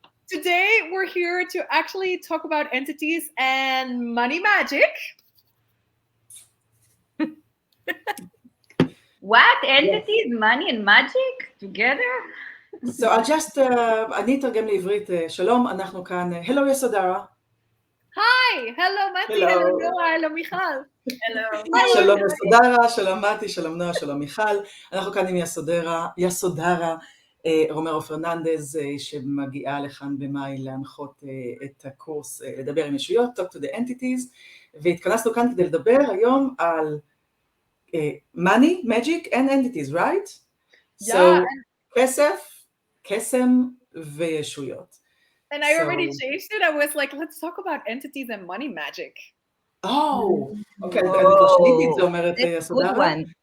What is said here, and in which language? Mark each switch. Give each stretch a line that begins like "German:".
English: Today we're here to actually talk about entities and money magic. What? Entities, money and magic together? So I'll just,
Hebrew: אני אתרגם לעברית, שלום, אנחנו כאן, hello יסודרה.
English: Hi, hello Matty, hello Noah, hello Michal. Hello.
Hebrew: שלום יסודרה, שלום מתי, שלום נועה, שלום מיכל. אנחנו כאן עם יסודרה, רומרו פרננדז, שמגיעה לכאן במאי להנחות את הקורס לדבר עם ישויות, Talk to the Entities, והתכנסנו כאן כדי לדבר היום על
English: money, magic and entities, right? Yeah.
Hebrew: So, כסף, קסם וישויות.
English: And I already changed it. I was like, let's talk about entities and money magic.
Hebrew: Oh, okay, אני כבר שיניתי את זה, אומרת יסודרה.